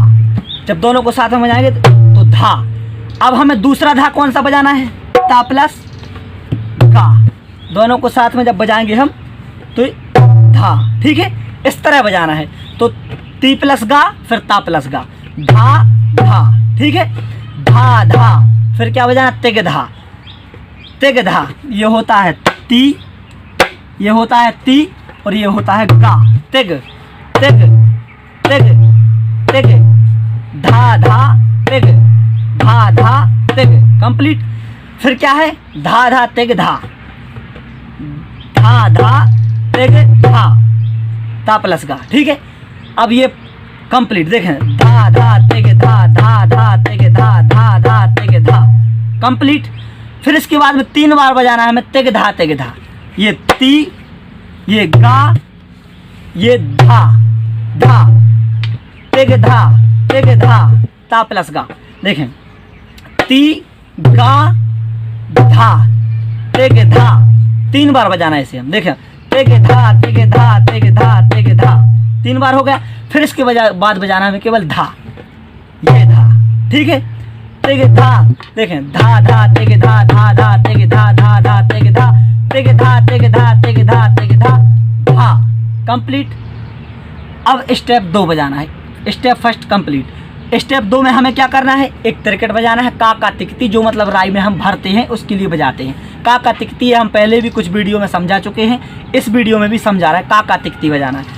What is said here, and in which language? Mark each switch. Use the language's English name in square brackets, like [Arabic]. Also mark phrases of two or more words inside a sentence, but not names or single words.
[Hindi] जब दोनों को साथ में बजाएंगे तो धा। अब हमें दूसरा धा कौन सा बजाना है, ता प्लस गा, दोनों को साथ में जब बजाएंगे हम तो धा, ठीक है। इस तरह बजाना है। तो ती प्लस गा, फिर ता प्लस गा, धा धा, ठीक है। धा धा, फिर क्या बजाना, तिगधा तिगधा, ये होता है ती ये होता है ती और ये होता है गा। तिग तिग तिग तिग धा धा तिग धा धा तिग कंप्लीट। फिर क्या है धा धा तिग धा धा धा तिग धा ता प्लस गा। ठीक है, अब ये कंप्लीट देखें धा धा तिग धा धा धा तिग धा धा धा तिग धा कंप्लीट। फिर इसके बाद में 3 बार बजाना है हमें तिग धा तिग धा। ये ती, ये गा, ये धा धा तिग धा ता प्लस गा। देखें ती गा धा तिग धा 3 बार बजाना है इसे हम। देखें तिग धा तिग धा तिग धा तिग धा 3 बार हो गया। फिर इसके बाद बजाना हमें केवल धा, ये धा। ठीक है, तिग धा देखें धा धा तिग धा धा धा तिग धा धा धा तिग धा तिग धा तिग धा तिग धा तिग धा धा कंप्लीट। अब स्टेप 2 बजाना है। [English] step first complete. [Hindi] स्टेप 2 में हमें क्या करना है, एक तिरकट बजाना है का तिकती, जो मतलब राई में हम भरते हैं उसके लिए बजाते हैं। का तिकती हम पहले भी कुछ वीडियो में समझा चुके हैं, इस वीडियो में भी समझा रहा है। का तिकती बजाना है।